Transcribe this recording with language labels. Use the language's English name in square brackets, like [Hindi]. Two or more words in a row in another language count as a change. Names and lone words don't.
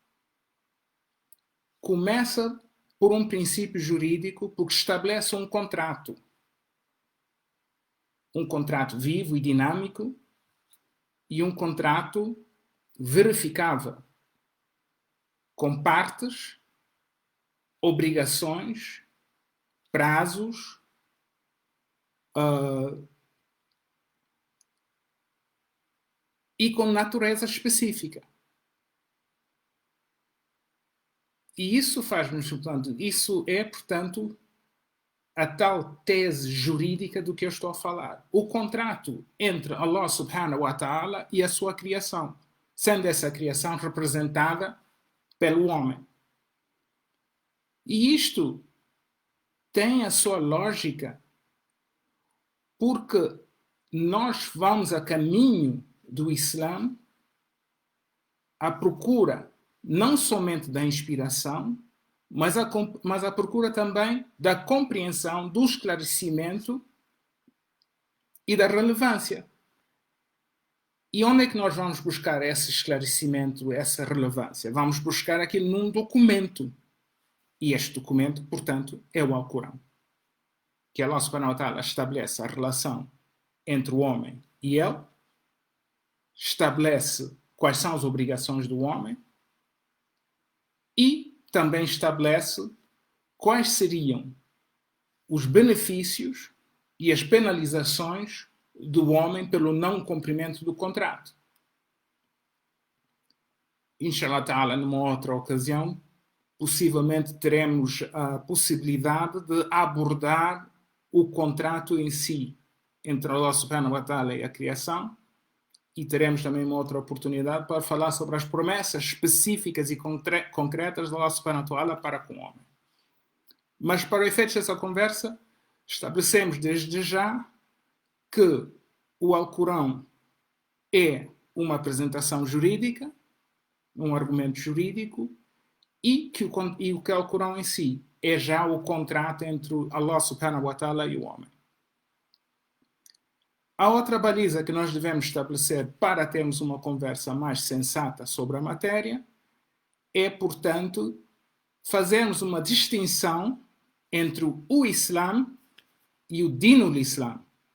[Portuguese] começa por um princípio jurídico, porque estabelece um contrato vivo e dinâmico e um contrato verificável, com partes, obrigações, prazos, e com natureza específica. E isso faz-nos, portanto, isso é, portanto, a tal tese jurídica do que eu estou a falar. O contrato entre [Arabic] الله سبحانه وتعالى [Portuguese] e a sua criação, sendo essa criação representada pelo homem. E isto tem a sua lógica porque nós vamos a caminho do Islã à procura não somente da inspiração, mas à procura também da compreensão, do esclarecimento e da relevância. E onde é que nós vamos buscar esse esclarecimento, essa relevância? Vamos buscar aquilo num documento. E este documento, portanto, é o Alcorão. Que [Arabic] الله سبحانه وتعالى [Portuguese] estabelece a relação entre o homem e ele, estabelece quais são as obrigações do homem e também estabelece quais seriam os benefícios e as penalizações do homem pelo não cumprimento do contrato. [Arabic] إن شاء الله تعالى, [Portuguese] numa outra ocasião, possivelmente teremos a possibilidade de abordar o contrato em si, entre [Arabic] الله سبحانه وتعالى [Portuguese] e a criação, e teremos também uma outra oportunidade para falar sobre as promessas específicas e concretas de [Arabic] الله سبحانه وتعالى [Portuguese] para com o homem. Mas para o efeito dessa conversa, estabelecemos desde já que o Alcorão é uma apresentação jurídica, um argumento jurídico, e que o Alcorão em si é já o contrato entre [Arabic] الله سبحانه وتعالى [Portuguese] e o homem. A outra baliza que nós devemos estabelecer para termos uma conversa mais sensata sobre a matéria é, portanto, fazermos uma distinção entre o Islã e o [Arabic] دين الإسلام,